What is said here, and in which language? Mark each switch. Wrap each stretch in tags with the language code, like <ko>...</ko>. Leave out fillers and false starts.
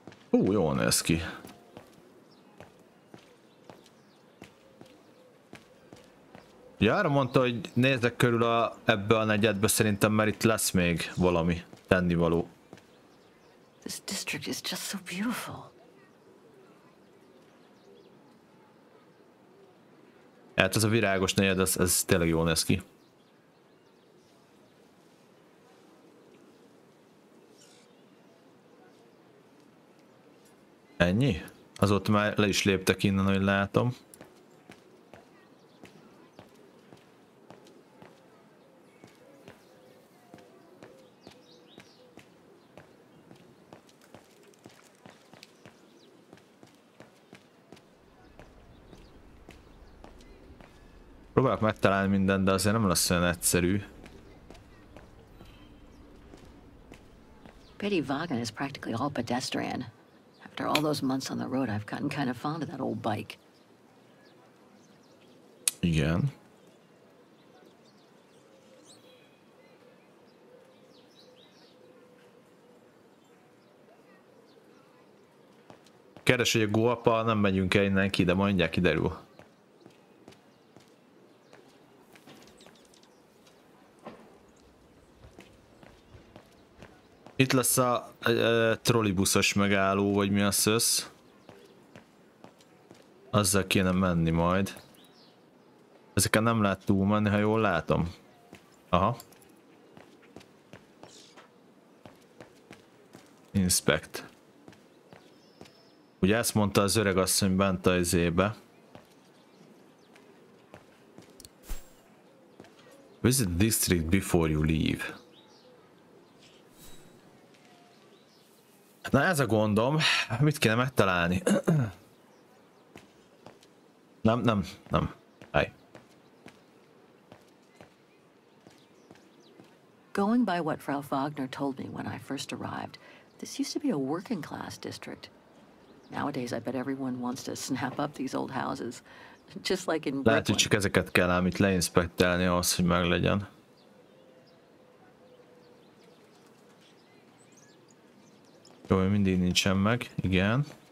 <hu>Jól néz ki. Ja, arra mondta, hogy nézzek körül ebbe a negyedbe szerintem, mert itt lesz még valami tennivaló.</hu> <en>This district is just so beautiful.</en> <hu>Hát ez a virágos negyed, ez tényleg jól néz ki. Ennyi? Azóta már le is léptek innen, hogy látom. Próbálok megtalálni mindent, de azért nem lesz olyan egyszerű.</hu> <en>Betty Vaughan is practically all pedestrian. After all those months on the road, I've gotten kind of fond of that old bike.</en> <hu>Igen. Keres, hogy a golpa, nem megyünk el innen ki, de mondják, kiderül. Itt lesz a trollibuszos megálló, vagy mi a szösz. Azzal kéne menni majd. Ezeken nem lehet túlmenni, ha jól látom. Aha. Inspect. Ugye ezt mondta az öreg asszony bent a izébe.</hu> <en>Visit district before you leave.</en> <hu>Na ez a gondom, mit kéne megtalálni? Nem. Állj.</hu> <en>Going by what Frau Wagner told me when I first arrived, this used to be a working class district. Nowadays, I bet everyone wants to snap up these old houses, just like in</en> <hu>Lehet, hogy</hu> <en>Brooklyn.</en> <hu>csak ezeket kell ám itt leinspektálni ahhoz, hogy meglegyen. Jó, mindig nincsen meg, igen.</hu>